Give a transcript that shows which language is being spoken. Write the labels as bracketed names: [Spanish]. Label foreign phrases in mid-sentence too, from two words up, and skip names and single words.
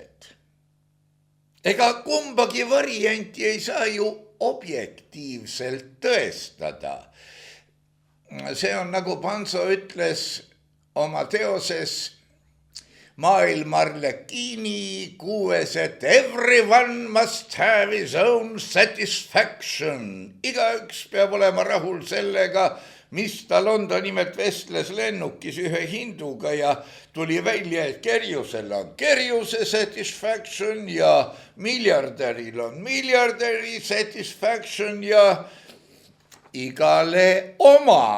[Estonian] Ega kumbagi varianti ei saa ju objektiivselt tõestada. See on nagu Panso ütles oma teoses Maailm Arlekiini 6, et [English] everyone must have his own satisfaction. [Estonian] Igaüks peab olema rahul sellega, mis tal on. Ta nimelt vestles lennukis ühe hinduga ja tuli välja, et kerjusel on kerjuse satisfaction ja miljardäril on miljardäri satisfaction ja igale oma.